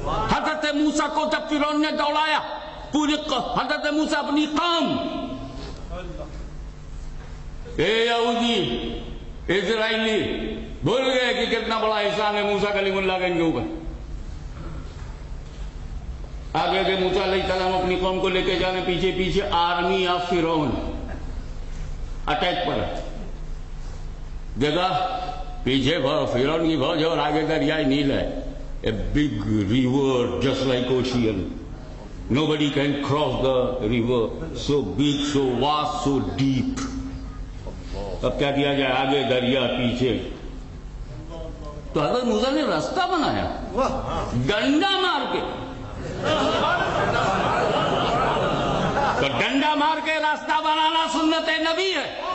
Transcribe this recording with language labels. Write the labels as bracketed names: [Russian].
[Urdu] حضرت موسیٰ کو جب فرعون نے دوڑایا، پوری حضرت موسیٰ اپنی قوم، اے یہودی اسرائیلی بھول گئے کہ کتنا بڑا احسان ہے موسیٰ کلیم اللہ کا ان کے اوپر. آگے کے موسیٰ علیہ السلام اپنی قوم کو لے کے جانے، پیچھے پیچھے آرمی آف فرعون اٹیک پر. دیکھا پیچھے فرعون کی فوج اور آگے دریائے نیل ہے. [English] A big river just like ocean. Nobody can cross the river. So big, so vast, so deep. [Urdu] اب کیا کیا جائے، آگے دریا پیچھے. تو حضرت موسیٰ نے راستہ بنایا ڈنڈا مار کے. تو ڈنڈا مار کے راستہ بنانا سنت نبی ہے.